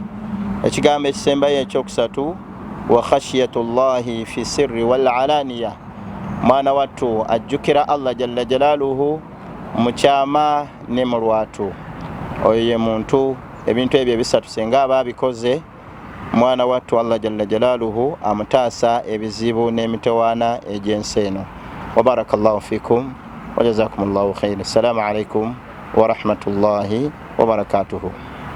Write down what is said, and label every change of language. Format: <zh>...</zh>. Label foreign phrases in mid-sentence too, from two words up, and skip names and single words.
<lg>Ekigambo ekisembayo ekyokusatu</lg> <ar>وخشية الله في السر والعلانية,</ar> <lg>mwana wattu ajjukira</lg> <ar>الله جل جلاله</ar> <lg>mu kyama ne mu lwatu. Oyo ye muntu ebintu ebyo ebisatu singa aba abikoze, mwana wattu</lg> <ar>الله جل جلاله</ar> <lg>amutaasa ebizibu n'emitowaana egy'ensi eno.</lg> <ar>وبارك الله فيكم وجزاكم الله خيرا. السلام عليكم ورحمة الله وبركاته.</ar>